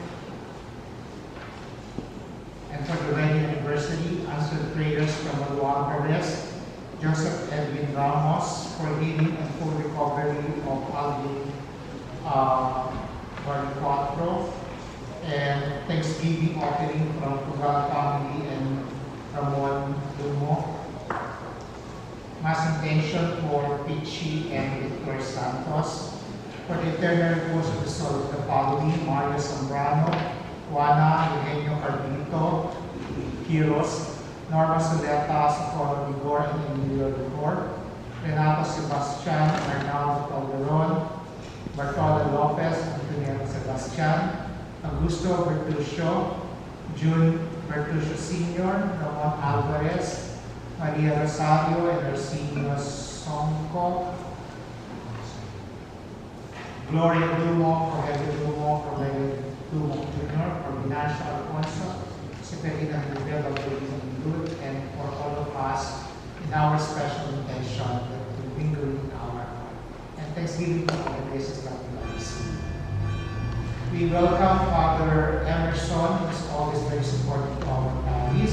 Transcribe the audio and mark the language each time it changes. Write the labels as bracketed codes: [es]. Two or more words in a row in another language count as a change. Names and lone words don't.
[en] And for the wedding anniversary, answered prayers from Maluang Perez, Joseph Edwin Ramos for healing and full recovery of Alvin Barriquatro, and Thanksgiving offering from Tugal family and Ramon Dumo. Mass intention for Pichi and Victor Santos. For the eternal repose of the soul of the following: Mario Zambrano, Juana Eugenio Carlito, Kiros, Norma Soleta, Socorro Vigor, and Emilio Vigor, Renato Sebastian, Arnaldo Calderon, Bartola Lopez, Antonio Sebastian, Augusto Bertuccio, June Bertuccio Sr., Ramon Alvarez, Maria Rosario, and Arsenio Sonco, Gloria Dumo, Rogelio Dumo, Rogelio Dumo Jr., for Binacio Alfonso, Severina Rivera, Good, and for all of us in our special intention that will linger in our heart. And thanksgiving for all the graces that we have received. We welcome Father Emerson, who is always very supportive of our families.